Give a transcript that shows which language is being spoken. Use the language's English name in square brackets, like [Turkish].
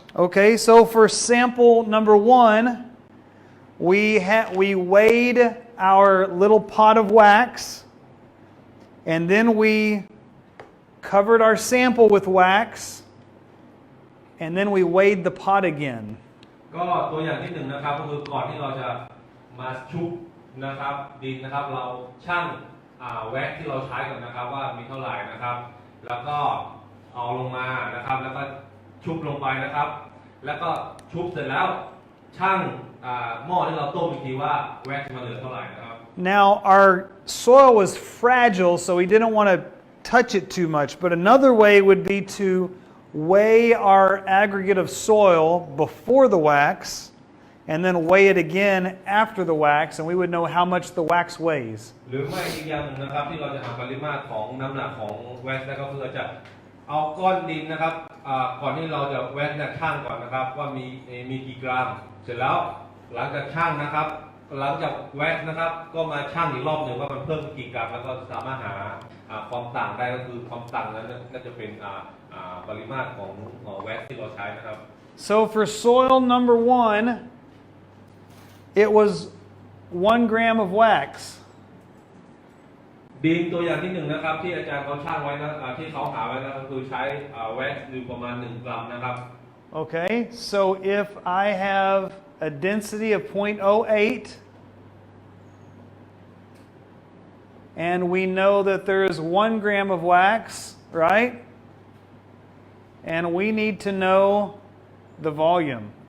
[English] Okay, so for sample number 1, we weighed our little pot of wax, and then we covered our sample with wax, and then we weighed the pot again. [Thai] ก็ตัวอย่างที่1นะครับก็คือก่อนที่เราจะมาชุบนะครับดินนะครับเราชั่งแว็กซ์ที่เราใช้กันนะครับว่ามีเท่าไหร่นะครับแล้วก็เอาลงมานะครับแล้วก็ชุบลงไปนะครับแล้วก็ชุบเสร็จแล้วชั่งหม้อที่เราต้มอีกทีว่าแว็กซ์มันเหลือเท่าไหร่นะครับ [English] Now, our soil was fragile, so we didn't want to touch it too much, but another way would be to weigh our aggregate of soil before the wax, and then weigh it again after the wax, and we would know how much the wax weighs. [Thai] หรือไม่อีกอย่างหนึ่งนะครับที่เราจะหาปริมาตรของน้ำหนักของแว็กซ์นะครับคือจะเอาก้อนดินนะครับก่อนที่เราจะแว็กซ์เนี่ยชั่งก่อนนะครับว่ามีกี่กรัมเสร็จแล้วหลังจากชั่งนะครับหลังจากแว็กซ์นะครับก็มาชั่งอีกรอบหนึ่งว่ามันเพิ่มกี่กรัมแล้วก็สามารถหาความต่างได้ก็คือความต่างนั้นก็จะเป็นปริมาตรของแว็กซ์ที่เราใช้นะครับ [English] So for soil number 1, it was 1 gram of wax. [Thai] ดินตัวอย่างที่หนึ่งนะครับที่อาจารย์เขาช่างไว้นะที่เขาหาไว้นะก็คือใช้แว็กซ์อยู่ประมาณ1 กรัมนะครับ [English] Okay, so if I have a density of 0.08, and we know that there is 1 gram of wax, right? And we need to know the volume.